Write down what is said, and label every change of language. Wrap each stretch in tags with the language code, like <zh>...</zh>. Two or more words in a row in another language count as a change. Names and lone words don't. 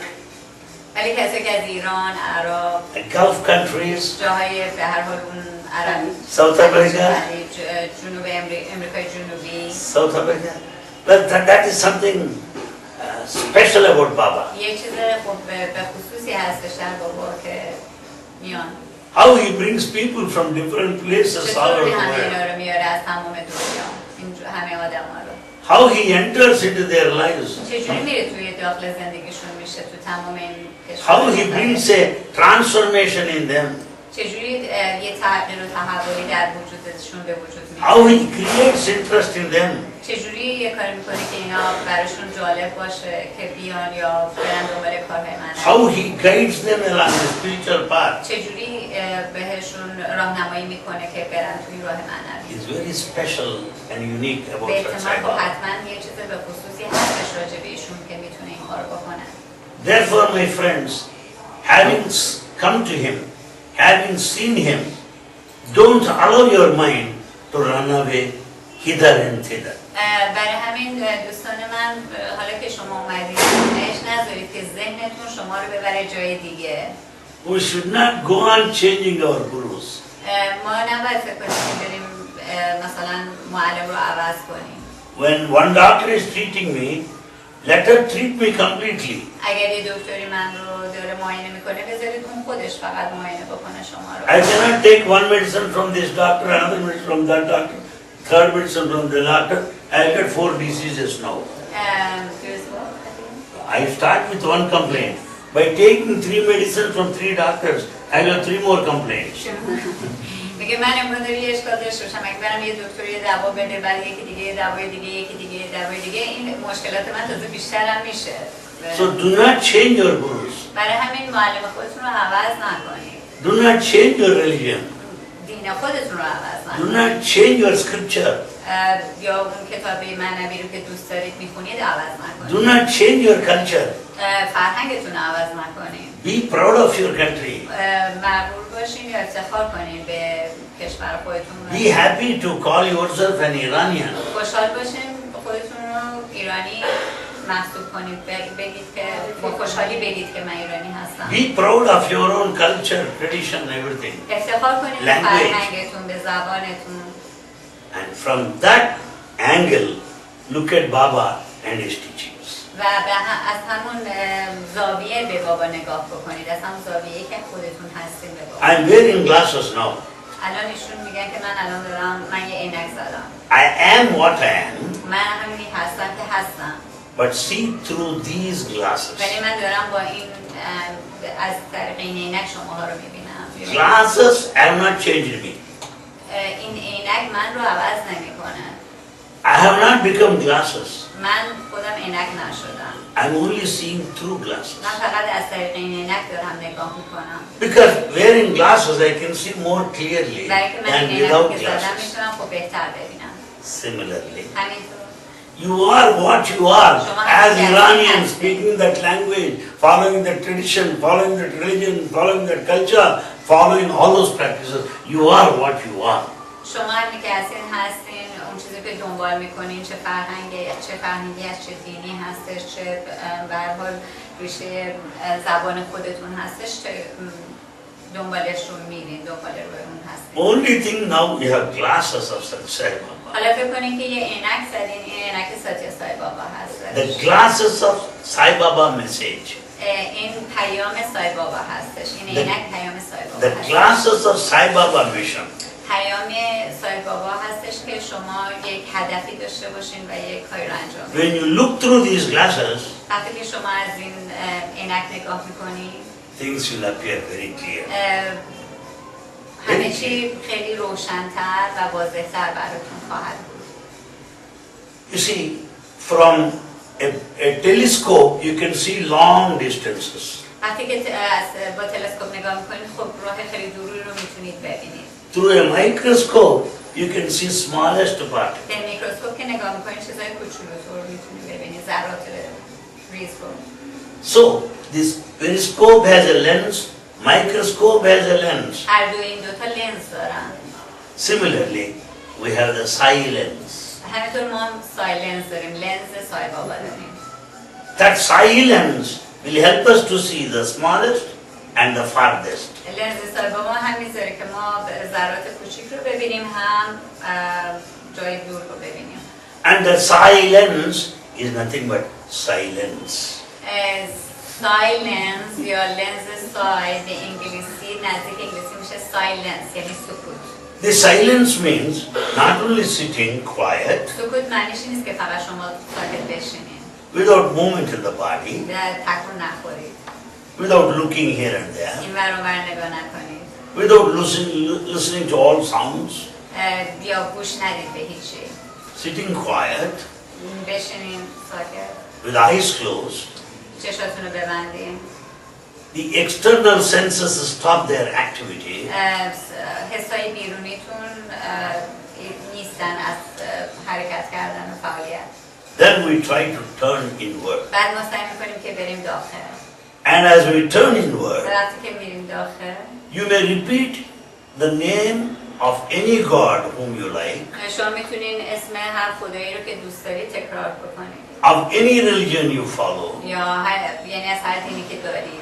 <fa>ولی کسی که از ایران، عراق،</fa> <en>Gulf countries,</en> <fa>جاهای به هر حال اون عرب،</fa> <en>South Africa,</en> <fa>جنوب امریکای جنوبی،</fa> <en>South Africa, that is something special about Baba.</en> <fa>یه چیز به خصوصی هستش در بابا که میان.</fa> <en>How he brings people from different places all over</en> <fa>چطوری</fa> <en>the</en> <fa>همه</fa> <en>world.</en> <fa>اینا رو میاره از تمام دنیا، همه آدم‌ها رو.</fa> <en>How he enters into their lives.</en> <fa>چجوری میره توی داخل زندگیشون میشه تو تمام این کشور.</fa> <en>How he brings a transformation in them.</en> <fa>چجوری یه تغییر و تحولی در وجودشون به وجود میاد.</fa> <en>How he creates interest in them.</en> <fa>چجوری یه کاری میکنه که اینا براشون جالب باشه که بیان یا برن دنبال کارهای من.</fa> <en>How he guides them along the spiritual path.</en> <fa>چجوری بهشون راهنمایی میکنه که برن توی راه معنوی.</fa> <en>Is very special and unique about Satsang. Satsang.</en> <fa>حتما یه چیز به خصوصی هستش راجع به ایشون که میتونه این کارو بکنه.</fa> <en>Therefore, my friends, having come to him, having seen him, don't allow your mind to run away hither and thither.</en> <fa>برای همین دوستان من حالا که شما اومدید اش نذارید که ذهنتون شما رو ببره جای دیگه.</fa> <en>We should not go on changing our gurus.</en> <fa>ما نباید فکر کنیم که بریم مثلا معلم رو عوض کنیم.</fa> <en>When one doctor is treating me, let her treat me completely.</en> <fa>اگر یه دکتری من رو داره معاینه میکنه بذارید اون خودش فقط معاینه بکنه شما رو.</fa> <en>I cannot take one medicine from this doctor, another medicine from that doctor, third medicine from the doctor. I get 4 diseases now. I start with one complaint. By taking 3 medicines from 3 doctors, I have 3 more complaints.</en> <fa>میگه من امروز یه اشکال داشته باشم اگه برم یه دکتر یه دوا بده بعد یکی دیگه یه دوای دیگه یکی دیگه یه دوای دیگه این مشکلات من تازه بیشتر هم میشه.</fa> <en>So do not change your gurus.</en> <fa>برای همین معلم خودتون رو عوض نکنید.</fa> <en>Do not change your religion.</en> <fa>دین خودتون رو عوض</fa> <en>Do</en> <fa>نکنید.</fa> <en>not change your scripture.</en> <fa>یا اون کتاب معنوی رو که دوست دارید میخونید عوض نکنید.</fa> <en>Do not change your culture.</en> <fa>فرهنگتون رو عوض نکنید.</fa> <en>Be proud of your country.</en> <fa>مغرور باشین یا افتخار کنین به کشور خودتون.</fa> <en>Be happy to call yourself an Iranian.</en> <fa>خوشحال باشین خودتون رو ایرانی محسوب کنید، بگید که با خوشحالی بگید که من ایرانی هستم.</fa> <en>Be proud of your own culture, tradition, everything.</en> <fa>افتخار کنید به فرهنگتون، به زبانتون.</fa> <en>And from that angle, look at Baba and his teachings.</en> <fa>و از همون زاویه به بابا نگاه بکنید، از همون زاویه‌ای که خودتون هستین به بابا.</fa> <en>I'm wearing glasses now.</en> <fa>الان ایشون میگن که من یه عینک زدم.</fa> <en>I am what I am.</en> <fa>من همینی هستم که هستم.</fa> <en>But see through these glasses.</en> <fa>ولی من دارم با این از طریق این عینک شماها رو میبینم.</fa> <en>Glasses have not changed me.</en> <fa>این عینک من رو عوض نمیکنه.</fa> <en>I have not become glasses.</en> <fa>من خودم عینک نشدم.</fa> <en>I'm only seeing through glasses.</en> <fa>من فقط از طریق این عینک دارم نگاه میکنم.</fa> <en>Because wearing glasses I can see more clearly</en> <fa>برای که من</fa> <en>than</en> <fa>این</fa> <en>without</en> <fa>عینک که زدم</fa> <en>glasses.</en> <fa>میتونم خب بهتر ببینم.</fa> <en>Similarly,</en> <fa>همینطور.</fa> <en>you are what you are. As Iranians speaking that language, following that tradition, following that religion, following that culture, following all those practices, you are what you are.</en> <fa>شما همی که هستین اون چیزی که دنبال میکنین، چه فرهنگی از چه دینی هستش، چه به هر حال ریشه زبان خودتون هستش، چه دنبالش رو میرین، دنبال روی اون هستین.</fa> <en>Only thing now we have glasses of Satsang.</en> <fa>حالا فکر کنین که یه عینک زدین، این عینک ساتیا سای بابا هست.</fa> <en>The glasses of Sai Baba message.</en> <fa>این پیام سای بابا هستش. این عینک پیام سای بابا</fa> <en>The</en> <fa>هستش.</fa> <en>glasses of Sai Baba mission.</en> <fa>پیام سای بابا هستش که شما یک هدفی داشته باشین و یک کاری رو انجام بدین.</fa> <en>When you look through these glasses,</en> <fa>وقتی که شما از این عینک نگاه میکنید،</fa> <en>things will appear very clear.</en> <fa>همه چی خیلی روشن‌تر و واضح‌تر براتون خواهد بود.</fa> <en>You see, from a telescope you can see long distances.</en> <fa>وقتی که با تلسکوپ نگاه میکنید، خب راه خیلی دوری رو میتونید ببینید.</fa> <en>Through a microscope you can see smallest particles.</en> <fa>به میکروسکوپ که نگاه میکنید چیزای کوچولوتر رو میتونید ببینید، ذرات ریز رو.</fa> <en>So this periscope has a lens, microscope has a lens.</en> <fa>هر دو این دوتا لنز دارن.</fa> <en>Similarly, we have the Sai lens.</en> <fa>همینطور ما هم سای لنز داریم، لنز سای بابا داریم.</fa> <en>That Sai lens will help us to see the smallest and the farthest.</en> <fa>لنز سای بابا هم میذاره که ما ذرات کوچیک رو ببینیم، هم جای دور رو ببینیم.</fa> <en>And the Sai lens is nothing but silence.</en> <fa>سایلنس یا لنز سای به انگلیسی، نزدیک انگلیسی میشه سایلنس، یعنی سکوت.</fa> <en>The silence means not only sitting quiet,</en> <fa>سکوت معنیش نیست که فقط شما ساکت بشینید،</fa> <en>without movement in the body,</en> <fa>تکون نخورید،</fa> <en>without looking here and there,</en> <fa>این ور اون ور نگاه نکنید،</fa> <en>without listening to all sounds,</en> <fa>یا گوش ندید به هیچی.</fa> <en>sitting quiet,</en> <fa>بشینید ساکت،</fa> <en>with eyes closed.</en> <fa>چشاتون رو ببندید.</fa> <en>The external senses stop their activity.</en> <fa>حسای بیرونیتون نیستن از حرکت کردن و فعالیت.</fa> <en>Then we try to turn inward.</en> <fa>بعد ما سعی میکنیم که بریم داخل.</fa> <en>And as we turn inward,</en> <fa>وقتی که میریم داخل،</fa> <en>you may repeat the name of any god whom you like,</en> <fa>شما میتونین اسم هر خدایی رو که دوست دارید تکرار بکنید.</fa> <en>of any religion you follow,</en> <fa>یعنی از هر دینی که دارید.</fa>